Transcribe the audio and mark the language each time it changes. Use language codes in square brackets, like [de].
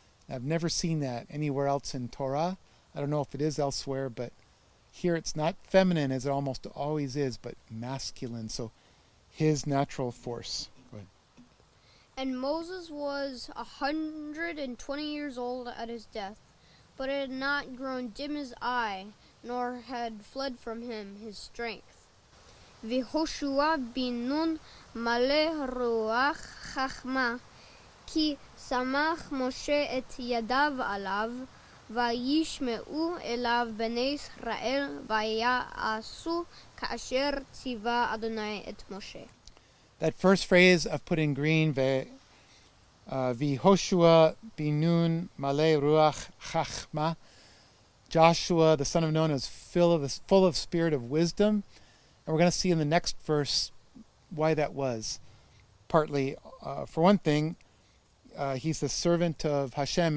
[en] I've never seen that anywhere else in Torah. I don't know if it is elsewhere, but here it's not feminine as it almost always is, but masculine. So his natural force. Go ahead. And Moses was 120 years old at his death, but it had not grown dim his eye, nor had fled from him his strength. [he] ויהושע בן נון מלא רוח חכמה, כי סמך משה את ידיו עליו, וישמעו אליו בני ישראל, ויעשו כאשר ציווה אדוני את משה. [en] That first phrase of put in green, [he] Vihoshua binun male ruach chachma, [en] Joshua, the son of Nun, is full of spirit of wisdom. And we're going to see in the next verse why that was. Partly, for one thing, he's the servant of Hashem.